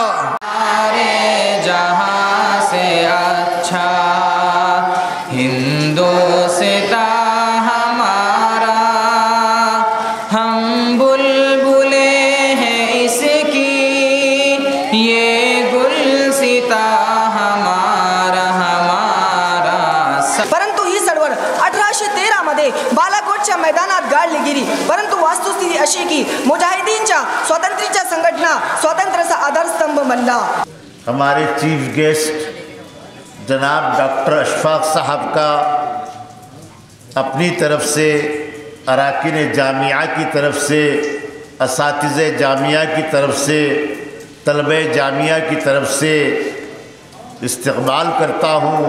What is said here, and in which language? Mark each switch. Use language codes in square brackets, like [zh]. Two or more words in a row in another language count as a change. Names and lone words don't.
[ur] سارے جہاں سے اچھا ہندوستاں ہمارا، ہم بلبلیں ہیں اس کی، یہ گلستاں ہمارا۔ [mr] परंतु ही चळवळ 1813 मध्ये बालाकोटच्या मैदानात गाडली गेली। परंतु वास्तुस्थिती अशी की मुजाहिदीनच्या स्वातंत्र्याच्या संघटना स्वातंत्र्याचा आधारस्तंभ बनला। [ur] ہمارے [en] chief guest [ur] جناب ڈاکٹر اشفاق صاحب کا اپنی طرف سے، اراکین جامعہ کی طرف سے، اساتذہ جامعہ کی طرف سے، طلبہ جامعہ کی طرف سے استقبال کرتا ہوں.